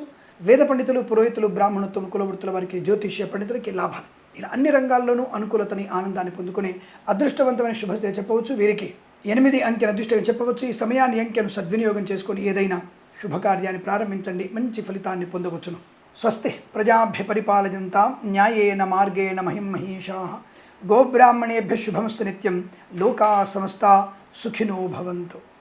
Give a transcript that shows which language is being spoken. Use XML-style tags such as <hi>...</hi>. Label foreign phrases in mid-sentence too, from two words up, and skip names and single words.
<te>వేద పండితులు పురోహితులు బ్రాహ్మణత్వం కులవృత్తుల వారికి, జ్యోతిష్య పండితులకి లాభాలు. ఇలా అన్ని రంగాల్లోనూ అనుకూలతని ఆనందాన్ని పొందుకునే అదృష్టవంతమైన శుభస్థితి చెప్పవచ్చు. వీరికి 8 అంకెను అదృష్టంగా చెప్పవచ్చు. ఈ సమయాన్ని అంకెను సద్వినియోగం చేసుకొని ఏదైనా శుభకార్యాన్ని ప్రారంభించండి, మంచి ఫలితాన్ని పొందవచ్చును.</te> <sa>స్వస్తి ప్రజాభ్య పరిపాలయంతాం న్యాయేన మార్గేణ మహిం మహీషాః గోబ్రాహ్మణేభ్య శుభమస్తు నిత్యం లోకా సమస్తా సుఖినో భవంతు.</sa>